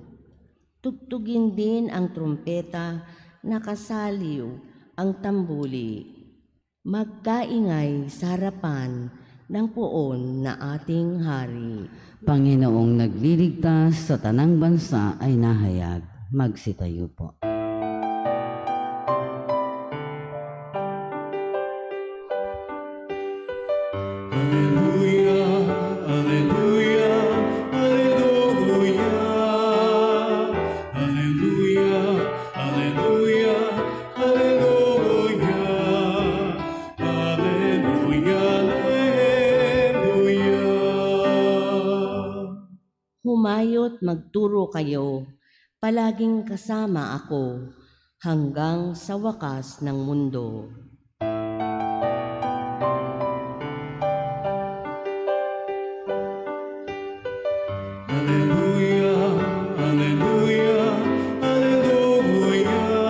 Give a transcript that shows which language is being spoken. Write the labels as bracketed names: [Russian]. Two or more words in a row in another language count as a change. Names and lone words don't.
[Filipino] Tugtugin din ang trumpeta, nakasaliw ang tambuli. Magkaingay sa harapan ng poon na ating hari. Panginoong nagliligtas sa tanang bansa ay nahayag. Magsitayo po. [Latin] Alleluia, alleluia, alleluia. Alleluia, alleluia, alleluia. Alleluia, alleluia. [Filipino] Humayot magturo kayo, palaging kasama ako, hanggang sa wakas ng mundo. [Latin] Alleluia, alleluia, alleluia.